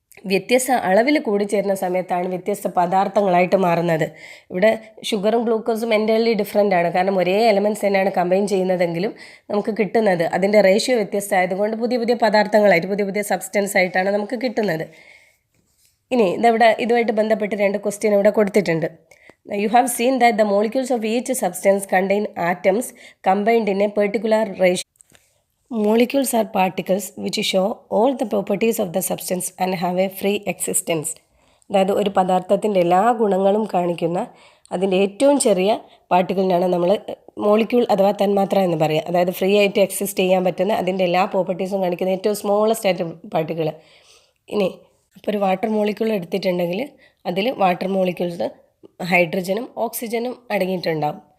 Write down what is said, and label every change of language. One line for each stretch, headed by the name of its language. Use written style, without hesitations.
Malayalam: വ്യത്യസ്ത അളവിൽ കൂടിച്ചേരുന്ന സമയത്താണ് വ്യത്യസ്ത പദാർത്ഥങ്ങളായിട്ട് മാറുന്നത്. ഇവിടെ ഷുഗറും ഗ്ലൂക്കോസും
English: entirely different
Malayalam: ആണ്. കാരണം ഒരേ എലമെൻറ്റ്സ് തന്നെയാണ് കമ്പൈൻ ചെയ്യുന്നതെങ്കിലും നമുക്ക് കിട്ടുന്നത് അതിൻ്റെ റേഷ്യോ വ്യത്യസ്തമായതുകൊണ്ട് പുതിയ പുതിയ പദാർത്ഥങ്ങളായിട്ട് പുതിയ പുതിയ സബ്സ്റ്റൻസ് ആയിട്ടാണ് നമുക്ക് കിട്ടുന്നത്. ഇനി ഇതുമായിട്ട് ബന്ധപ്പെട്ട് 2 ക്വസ്റ്റ്യൻ ഇവിടെ കൊടുത്തിട്ടുണ്ട്.
English: You have seen that the molecules of each substance contain atoms combined in a particular ratio. Molecules are particles which show all the properties of the substance and have a free existence.
Malayalam: അതായത് ഒരു പദാർത്ഥത്തിൻ്റെ എല്ലാ ഗുണങ്ങളും കാണിക്കുന്ന അതിൻ്റെ ഏറ്റവും ചെറിയ പാർട്ടിക്കിളിനാണ് നമ്മൾ molecule അഥവാ തന്മാത്ര എന്ന് പറയുക. അതായത് ഫ്രീ ആയിട്ട് എക്സിസ്റ്റ് ചെയ്യാൻ പറ്റുന്ന അതിൻ്റെ എല്ലാ പ്രോപ്പർട്ടീസും കാണിക്കുന്ന ഏറ്റവും സ്മോളസ്റ്റ് ആയിട്ട് പാർട്ടിക്കിൾ. ഇനി അപ്പോൾ ഒരു വാട്ടർ മോളിക്യൂൾ എടുത്തിട്ടുണ്ടെങ്കിൽ അതിൽ വാട്ടർ മോളിക്യൂൾസ് ഹൈഡ്രജനും ഓക്സിജനും അടങ്ങിയിട്ടുണ്ടാവും.